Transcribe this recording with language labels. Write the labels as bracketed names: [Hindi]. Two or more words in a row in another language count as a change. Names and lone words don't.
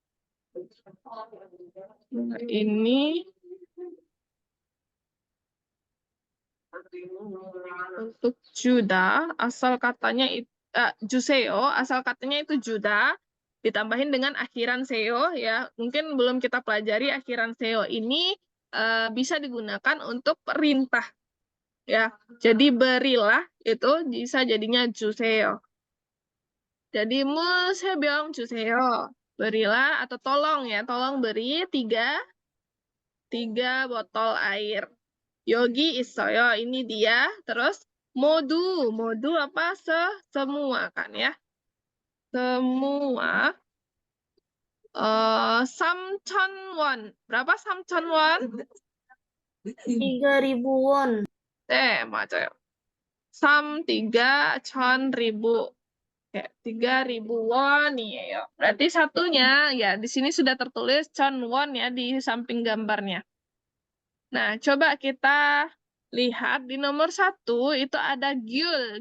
[Indonesian] Nah, ini untuk juda, asal katanya juseyo, asal katanya itu juda, ditambahin dengan akhiran seo ya. Mungkin belum kita pelajari akhiran seo ini bisa digunakan untuk perintah ya. Jadi berilah itu bisa jadinya juseyo. [Korean] Jadi 물 3병 주세요. [Indonesian] Berilah atau tolong ya, tolong beri 3 botol air. [Korean] 여기 있어요, [Indonesian] ini dia. Terus modu apa? Semua kan ya. Semua. 3,000원. Berapa 3,000원? 3.000 won. [Korean] 네, 맞아요. [Indonesian] Sam 3,000. Oke, 3.000 won nih ya. Berarti satunya ya di sini sudah tertulis [Korean] 천 원 [Indonesian] ya di samping gambarnya. Nah, coba kita lihat di nomor 1 itu ada gyul.